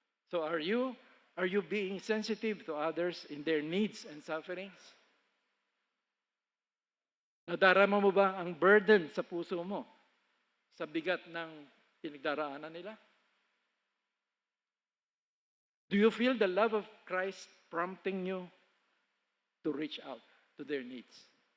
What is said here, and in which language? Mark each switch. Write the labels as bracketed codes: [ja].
[en] So are you being sensitive to others in their needs and sufferings? [tl] Nadarama mo ba ang burden sa puso mo sa bigat ng pinagdaraanan nila? [en] Do you feel the love of Christ prompting you to reach out to their needs?